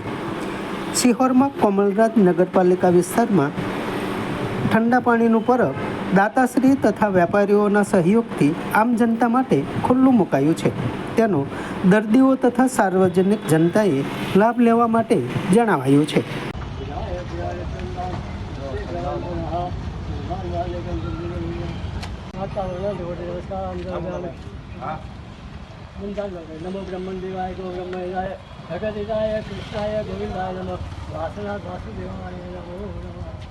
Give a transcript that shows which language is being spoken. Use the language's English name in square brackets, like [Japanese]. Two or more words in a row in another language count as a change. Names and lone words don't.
[Gujarati] સિહોરમાં કોમલરાજ નગરપાલિકા વિસ્તારમાં ઠંડા પાણીનું પરબ દાતાશ્રી તથા વેપારીઓના સહયોગથી આમ જનતા માટે ખુલ્લું મુકાયું છે. તેનો દર્દીઓ તથા સાર્વજનિક જનતાએ લાભ લેવા માટે જણાવાયું છે. [Sanskrit] नमो ब्रह्मण देवाय गो ब्रह्मदेवाय भगवदेवाय कृष्णाय गोविंदाय नमः वासुनाथ वासुदेवाय नमो नमः।